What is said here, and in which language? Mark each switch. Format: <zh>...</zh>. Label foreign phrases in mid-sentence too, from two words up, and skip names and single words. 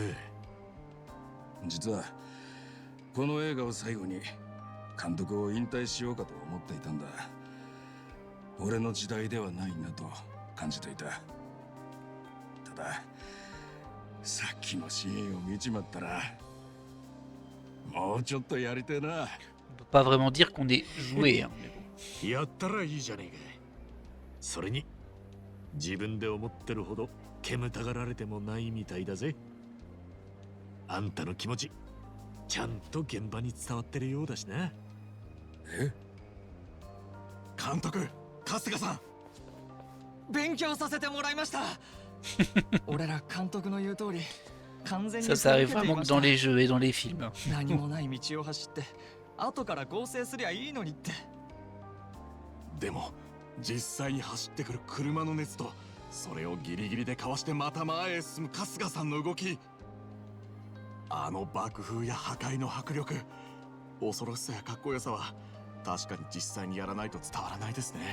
<ja>実はこの映画を最後に監督を引退しようかと思っていたんだ。俺の時代ではないなと感じていた。たださっきのシーンを見ちまったらもうちょっとやりてえな。</ja> <fr>On peut pas vraiment dire qu'on est joué, hein, mais bon.</fr> <ja>やったらいいじゃねえか。それに自分で思ってるほど煙たがられてもないみたいだぜ。あんたの気持ちちゃんと現場に伝わってるようだしな。え？監督、春日さん。勉強させてもらいました。俺ら監督の言う通り完全に</ja> <fr>Ça, ça arrive</fr> <ja>続けてい</ja> <fr>vraiment</fr> <ja>ま</ja> <fr>que</fr> <ja>した。</ja> <fr>dans les jeux et dans les films.</fr> <ja>何もない道を走って後から合成すりゃいいのにって。でも実際に走ってくる車の熱とそれをギリギリでかわしてまた前へ進む春日さんの動き、あの爆風や破壊の迫力、恐ろしさやかっこよさは確かに実際にやらないと伝わらないですね。</ja>